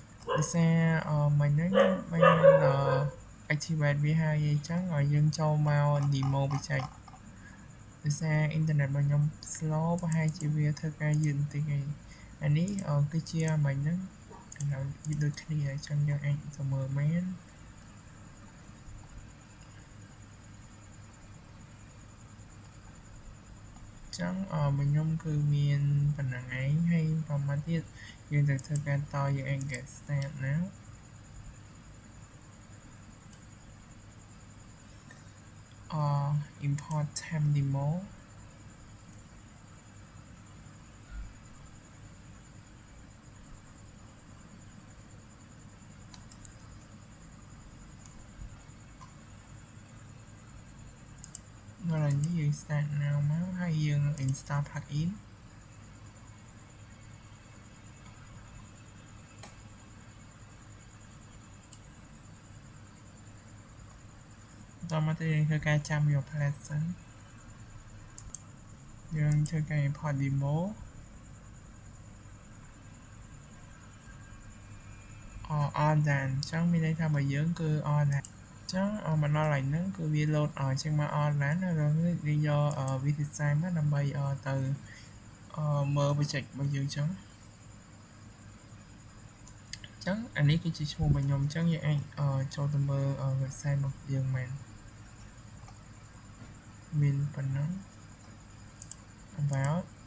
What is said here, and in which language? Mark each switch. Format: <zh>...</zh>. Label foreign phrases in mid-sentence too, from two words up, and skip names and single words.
<km>ដោយសារមិញហ្នឹងខ្ញុំបានactivate វាហើយអញ្ចឹងឲ្យយើងចូលមក demo បច្ចេកដោយសារអ៊ីនធឺណិតរបស់ខ្ញុំ slow ប្រហែលជាវាធ្វើការយឺតបន្តិចហើយអានេះគឺជាមិញហ្នឹងឥឡូវវាដូចគ្នាអញ្ចឹងយើងអាចទៅមើលមែន ចឹងរបស់ខ្ញុំគឺមានប៉ុណ្ណឹងឯងហើយប្រហែលទៀតយើងទៅធ្វើការតយើងអាច</km> <en>get start now import temp demo</en> <km>ដល់ហើយនេះយើង</km> <en>start now</en> <km>មកហើយយើង</km> <en>install plugin</en> <km>តមកទៅយើងធ្វើការចាំយក plugin សិន យើងធ្វើការ</km> <en>import demo all done</en> <km>អញ្ចឹងមានន័យថារបស់យើងគឺ</km> <en>all done</en> <km>អញ្ចឹងមកដល់ហើយហ្នឹងគឺវា load អញ្ចឹងមក</km> <en>all done</en> <km>ហើយយើងយក</km> <en>visit site</en> <km>មកដើម្បីទៅមើល project របស់យើងអញ្ចឹង អានេះគឺជាឈ្មោះរបស់ខ្ញុំអញ្ចឹងយើងអាចចូលទៅមើល website របស់យើងមែនមានប៉ុណ្ណឹង about</km>